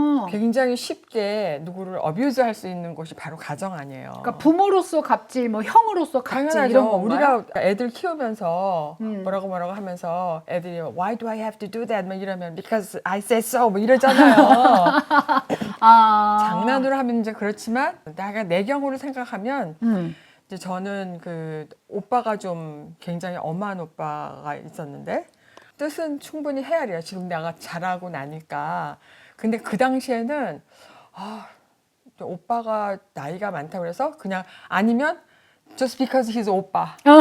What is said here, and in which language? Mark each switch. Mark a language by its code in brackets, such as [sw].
[ko] 굉장히 쉽게 누구를 어뷰즈 할 수 있는 곳이 바로 가정 아니에요. 그러니까 부모로서 갑질, 뭐 형으로서 갑질 당연하죠. 이런 건가요? 우리가 애들 키우면서 뭐라고 하면서 애들이 [en] Why do I have to do that? [ko] 막 이러면 [en] Because I said so [ko] 뭐 이러잖아요. 장난으로 하면 이제 그렇지만 내가 내 경우를 생각하면 이제 저는 그 오빠가 좀 굉장히 엄한 오빠가 있었는데 뜻은 충분히 헤아려요. 지금 내가 잘하고 나니까. 근데 그 당시에는 오빠가 나이가 많다고 그래서 그냥 아니면 [en] just because he's [ko] 오빠.